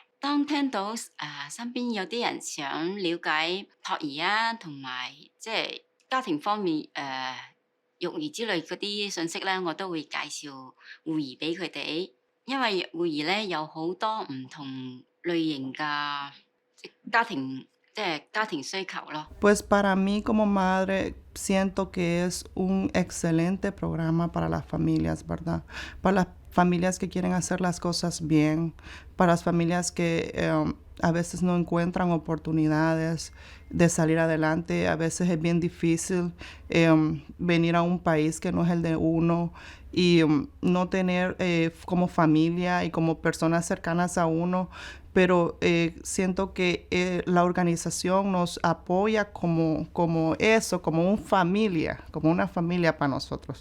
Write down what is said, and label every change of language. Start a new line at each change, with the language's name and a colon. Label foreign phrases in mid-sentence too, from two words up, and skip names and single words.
Cantonese: 當聽到身邊有啲人想了解托兒同埋即係家庭方面育兒之類嗰啲信息咧，我都會介紹會議俾佢哋。因為會議咧有好多唔同類型嘅家庭需求咯。
Spanish: Pues para mí como madre siento que es un excelente programa para las familias, ¿verdad? Para las familias que quieren hacer las cosas bien, para las familias que a veces no encuentran oportunidades de salir adelante, a veces es bien difícil venir a un país que no es el de uno y no tener como familia y como personas cercanas a uno, pero siento que la organización nos apoya como eso, como una familia para nosotros.